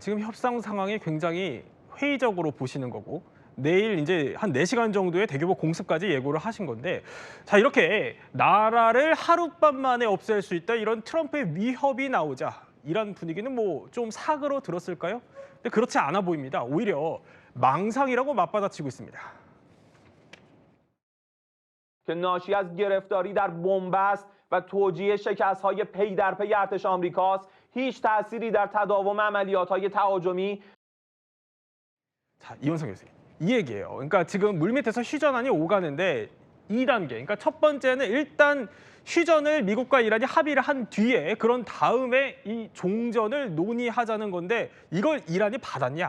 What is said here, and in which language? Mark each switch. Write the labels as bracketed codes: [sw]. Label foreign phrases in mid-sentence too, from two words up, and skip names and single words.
[ko] 지금 협상 상황이 굉장히 회의적으로 보시는 거고 내일 이제 한 4시간 정도의 대규모 공습까지 예고를 하신 건데 자 이렇게 나라를 하룻밤 만에 없앨 수 있다 이런 트럼프의 위협이 나오자 이란 분위기는 뭐 좀 사그러 들었을까요? 근데 그렇지 않아 보입니다. 오히려 망상이라고 맞받아치고 있습니다. [fa] که ناشی از گرفتاری در بنبست و توجیه شکست‌های پی در پی ارتش آمریکاست هیچ تأثیری در تداوم عملیات‌های تهاجمی [ko] 자, 이원석 교수님. 이 얘기예요. 그러니까 지금 물밑에서 휴전안이 오가는데 2단계. 그러니까 첫 번째는 일단 휴전을 미국과 이란이 합의를 한 뒤에 그런 다음에 이 종전을 논의하자는 건데 이걸 이란이 받았냐?